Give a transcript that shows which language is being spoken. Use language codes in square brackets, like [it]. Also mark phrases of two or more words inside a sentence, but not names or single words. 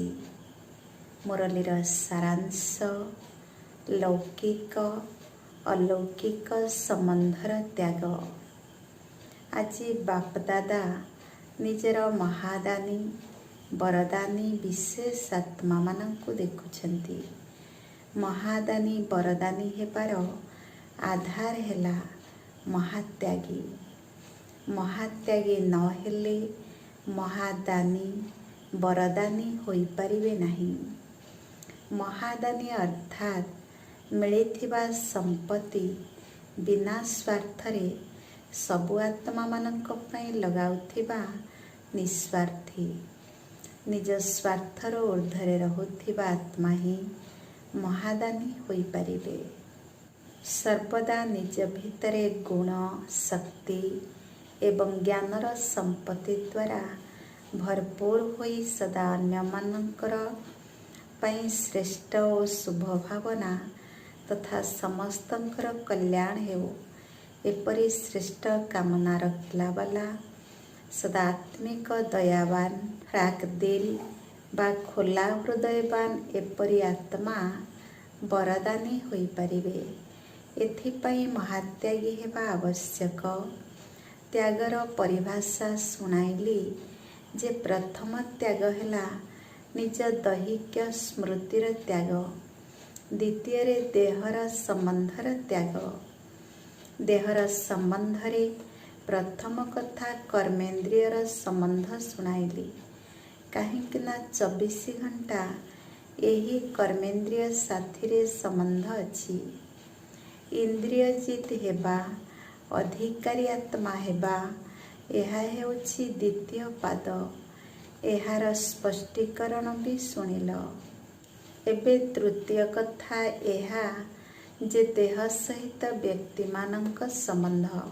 [or] ମୁରଲୀର ସାରାଂଶ ଲୌକିକ ଅଲୌକିକ ସମ୍ବନ୍ଧର ତ୍ୟାଗ। ଆଜି ବାପଦାଦା ନିଜର ମହାଦାନୀ ବରଦାନୀ ବିଶେଷ ଆତ୍ମା ମାନଙ୍କୁ ଦେଖୁଛନ୍ତି। ମହାଦାନୀ ବରଦାନୀ ହେବାର ଆଧାର ହେଲା ମହାତ୍ୟାଗୀ। ମହାତ୍ୟାଗୀ ନ ହେଲେ ମହାଦାନୀ ବରଦାନୀ ହୋଇ ପାରିବେ ନାହିଁ। ମହାଦାନୀ ଅର୍ଥାତ ମିଳିଥିବା ସମ୍ପତ୍ତି ବିନା ସ୍ୱାର୍ଥରେ ସବୁ ଆତ୍ମା ମାନଙ୍କ ପାଇଁ ଲଗାଉଥିବା ନିସ୍ୱାର୍ଥୀ। ନିଜ ସ୍ୱାର୍ଥର ଊର୍ଦ୍ଧ୍ୱରେ ରହୁଥିବା ଆତ୍ମା ହିଁ ମହାଦାନୀ ହୋଇ ପାରିବେ। ସର୍ବଦା ନିଜ ଭିତରେ ଗୁଣ ଶକ୍ତି ଏବଂ ଜ୍ଞାନର ସମ୍ପତ୍ତି ଦ୍ୱାରା ଭରପୂର ହୋଇ ସଦା ଅନ୍ୟ ମାନଙ୍କର ପାଇଁ ଶ୍ରେଷ୍ଠ ଔର ଶୁଭ ଭାବନା ତଥା ସମସ୍ତଙ୍କର କଲ୍ୟାଣ ହେଉ ଏପରି ଶ୍ରେଷ୍ଠ କାମନା ରଖିଲା ବାଲା ସଦା ଆତ୍ମିକ ଦୟାବାନ ଫରାକ ଦିଲ ବା ଖୋଲା ହୃଦୟବାନ ଏପରି ଆତ୍ମା ବରଦାନୀ ହୋଇ ପାରିବେ। ଏଥିପାଇଁ ମହାତ୍ୟାଗୀ ହେବା ଆବଶ୍ୟକ। ତ୍ୟାଗର ପରିଭାଷା ଶୁଣାଇଲି ଯେ ପ୍ରଥମ ତ୍ୟାଗ ହେଲା ନିଜ ଦୈହିକ ସ୍ମୃତିର ତ୍ୟାଗ। ଦ୍ୱିତୀୟ ଦେହର ସମ୍ବନ୍ଧର ତ୍ୟାଗ। ଦେହର ସମ୍ବନ୍ଧରେ ପ୍ରଥମ କଥା କର୍ମେନ୍ଦ୍ରିୟର ସମ୍ବନ୍ଧ ଶୁଣାଇଲି। କାହିଁକି ନା 24 ଘଣ୍ଟା ଏହି କର୍ମେନ୍ଦ୍ରିୟ ସାଥିରେ ସମ୍ବନ୍ଧ ଅଛି। ଇନ୍ଦ୍ରିୟଜିତ ହେବା ଅଧିକାରୀ ଆତ୍ମା ହେବା ଏହା ହେଉଛି ଦ୍ୱିତୀୟ ପାଦ। ଏହାର ସ୍ପଷ୍ଟୀକରଣ ବି ଶୁଣିଲ। ଏବେ ତୃତୀୟ କଥା ଏହା ଯେ ଦେହ ସହିତ ବ୍ୟକ୍ତି ମାନଙ୍କ ସମ୍ବନ୍ଧ।